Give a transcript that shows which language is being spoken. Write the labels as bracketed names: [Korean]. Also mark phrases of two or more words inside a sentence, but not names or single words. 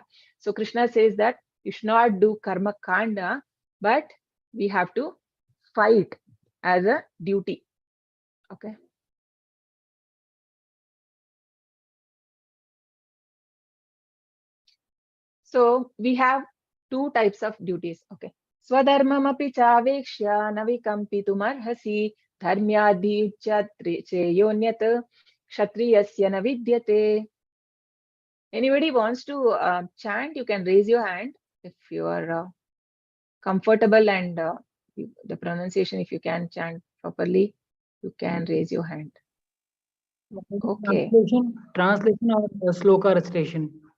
[English] So Krishna says that you should not do [Sanskrit] Karma Kanda, [English] but we have to fight as a duty. Okay. So we have 2 types of duties. Okay. [Sanskrit] Swadharmamapi chavekshya navikampitum dharmyadhi cheyonyat kshatriyasya navidyate. [English] Anybody wants to chant, you can raise your hand if you are comfortable, and the pronunciation, if you can chant properly, you can raise your hand. Okay. Translation or sloka recitation?